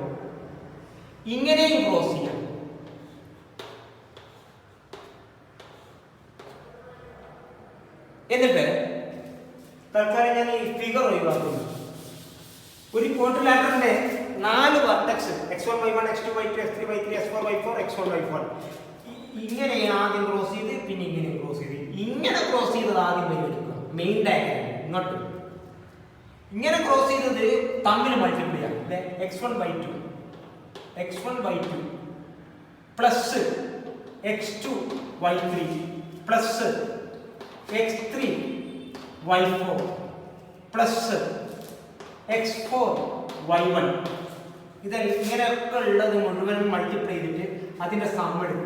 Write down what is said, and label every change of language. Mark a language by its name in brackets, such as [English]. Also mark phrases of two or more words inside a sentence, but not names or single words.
[Malayalam] ഇങ്ങനെയും ക്രോസ് ചെയ്യാം. എന്നിട്ട് തൽക്കാലം ഞാൻ ഈ ഫിഗർ ഒഴിവാക്കുന്നു. ഒരു ക്വാഡ്രിലാറ്ററലിന്റെ 4 വെർട്ടെക്സ് x1 y1 x2 y2 x3 y3 x4 y4 x1 y4 ഇങ്ങനെ ആദ്യം ക്രോസ് ചെയ്ത് പിന്നെ ഇങ്ങനെ ക്രോസ് ചെയ്ത് ഇങ്ങനെ ക്രോസ് ചെയ്തത് ആദ്യം പരിഗണിക്കുക. [English] main diagram [Malayalam] ഇങ്ങോട്ട് ഇങ്ങനെ ക്രോസ് ചെയ്തത് തമ്മിൽ മൾട്ടിപ്ലൈ ചെയ്യാം. x1 y2 പ്ലസ് x2 y3 പ്ലസ് x3 y4 പ്ലസ് x4 y1 ഇത് ഇങ്ങനെയൊക്കെ ഉള്ളത് മുഴുവൻ മൾട്ടിപ്ലൈ ചെയ്തിട്ട് അതിന്റെ സം എടുക്കും.